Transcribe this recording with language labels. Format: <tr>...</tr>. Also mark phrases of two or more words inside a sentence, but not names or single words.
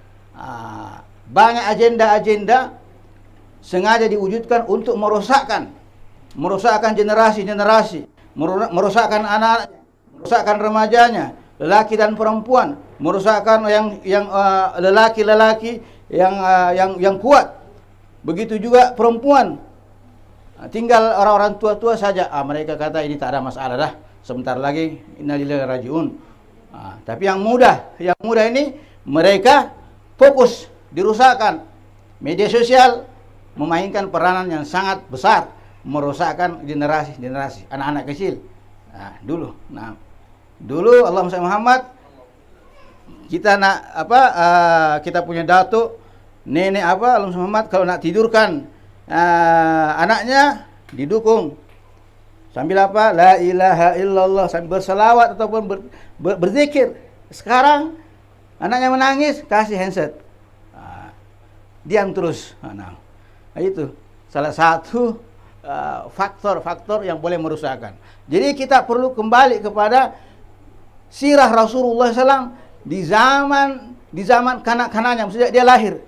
<ms>Banyak agenda-agenda sengaja diwujudkan untuk merosakkan generasi-generasi, merosakkan anak-anak, merosakkan remajanya, lelaki dan perempuan, merosakkan yang lelaki-lelaki yang kuat. Begitu juga perempuan. Tinggal orang-orang tua-tua saja. Mereka kata ini tak ada masalah dah. Sebentar lagi</ms> <ar>إنا لله وإنا إليه راجعون.</ar> <ms>Tapi yang muda ini mereka fokus dirusakkan. Media sosial memainkan peranan yang sangat besar, merusakkan generasi anak-anak kecil.</ms> <ar>Dulu اللهم صل محمد,</ar> <ms>kita nak kita punya datuk, nenek Almarhum Muhammad kalau nak tidurkan anaknya didukung sambil</ms> <ar>لا إله إلا الله,</ar> <ms>sambil berselawat ataupun berzikir. Sekarang anaknya menangis, kasih handset, diam terus. Nah, itu salah satu faktor-faktor yang boleh merusakkan. Jadi kita perlu kembali kepada sirah Rasulullah SAW di zaman kanak-kanaknya, sejak dia lahir.</ms>